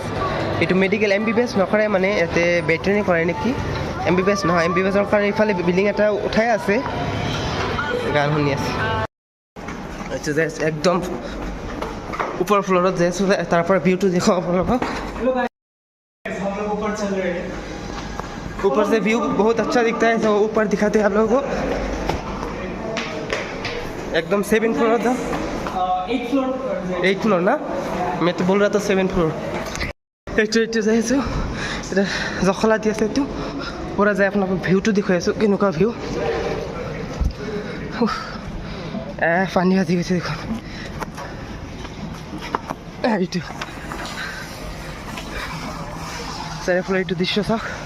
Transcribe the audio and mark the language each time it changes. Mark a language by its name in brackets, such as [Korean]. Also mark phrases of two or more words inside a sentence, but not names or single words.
[Assamese] এইটো মেডিকেল MBBS নকৰে, মানে ইয়াতে ভেটেৰিনেৰী কৰে নেকি। MBBS নহয়, MBBSৰ কাৰণে ইফালে বিল্ডিং এটা উঠাই আছে, গান শুনি আছে। এইটো যে একদম ওপৰ ফ্ল'ৰত যাই আছোঁ, তাৰ পৰা ভিউটো দেখুৱাম আপোনালোকক। [Hindi] ऊपर से व्यू बहुत अच्छा दिखता है, तो ऊपर दिखाते हैं आप लोगों को। एकदम 7th फ्लोर था, 8th फ्लोर ना, मैं तो बोल रहा था 7th फ्लोर। [Assamese] এইটো যাই আছোঁ, এতিয়া জখলা দি আছে। এইটো পৰা যায় আপোনালোকক ভিউটো দেখুৱাই আছোঁ, কেনেকুৱা ভিউ। পানী বাজি গৈছে দেখোন। এইটো চাৰিওফালে এইটো দৃশ্য চাওক।